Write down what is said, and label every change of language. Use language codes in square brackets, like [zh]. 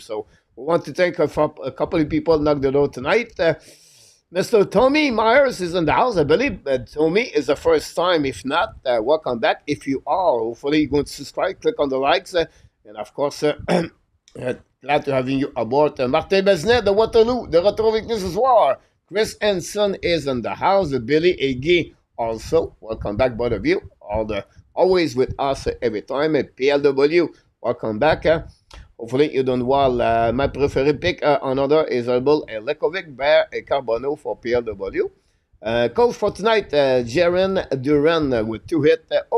[en] So we want to thank a couple of people knocked the door tonight. Mr. Tommy Myers is in the house. I believe Tommy is the first time. If not, welcome back. If you are, hopefully you're going to subscribe, click on the likes, and of course, glad to having you aboard. [fr] Martin Besnet de Waterloo, de retour avec nous ce soir. [en] Chris Henson is in the house. Billy Egi also. Welcome back, both of you. Always with us every time. PLW, welcome back. Hopefully, you done well. My preferred pick on order is Herbal and Lekovic, Bear, and Carbono for PLW. Coach for tonight, Jaren Duran with 2 hits.